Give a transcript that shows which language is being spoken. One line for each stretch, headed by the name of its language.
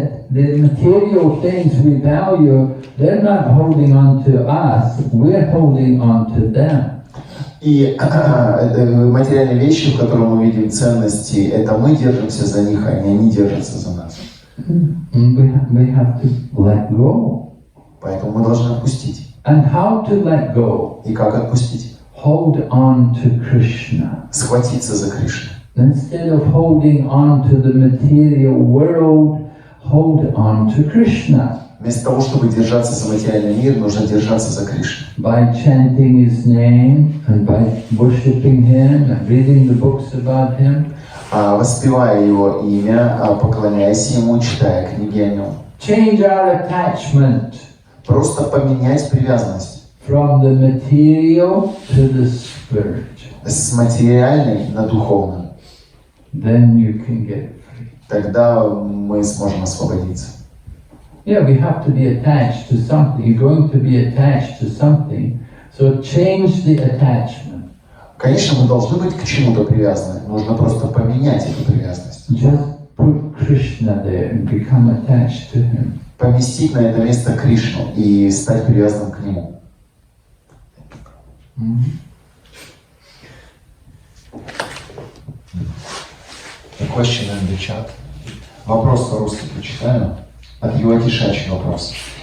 English: The material things we value, they're not holding on to us, we're holding on to them.
Russian: И материальные вещи, в которых мы видим ценности, это мы держимся за них, а они держатся за нас.
English: We have to let go.
Russian: Поэтому мы должны отпустить.
English: And how to let go?
Russian: И как отпустить?
English: Hold on to Krishna.
Russian: Схватиться за Кришну.
English: Instead of holding on to the material world, hold on to Krishna.
Russian: Вместо того, чтобы держаться за материальный мир, нужно держаться за Кришну.
English: By chanting His name and by worshipping Him and reading the books about Him.
Russian: воспевая Его имя, поклоняясь Ему, читая книги о Нем.
English: Change our attachment
Russian: Просто поменять привязанность
English: from the material to the spirit.
Russian: с материальной на духовную.
English: Then you can get free.
Russian: Тогда мы сможем освободиться.
English: Yeah, we have to be attached to something. You're going to be attached to something. So change the attachment.
Russian: Конечно, мы должны быть к чему-то привязаны. Нужно просто поменять эту привязанность.
English: Just put Krishna there and become attached to him.
Russian: Поместить на это место Кришну и стать привязанным к Нему.
English: A question in the chat.
Russian: Вопрос по-русски прочитаю. От Юати Шачи вопрос.